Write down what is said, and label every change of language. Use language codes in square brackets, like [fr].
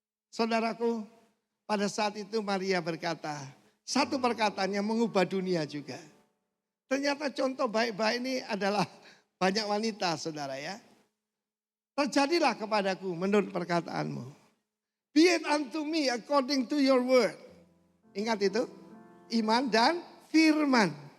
[id] Saudaraku, pada saat itu Maria berkata, satu perkataannya mengubah dunia juga. Ternyata contoh baik-baik ini adalah banyak wanita saudara ya. Terjadilah kepadaku menurut perkataanmu. [en] Be it unto me according to your word. [id] Ingat itu, iman dan firman.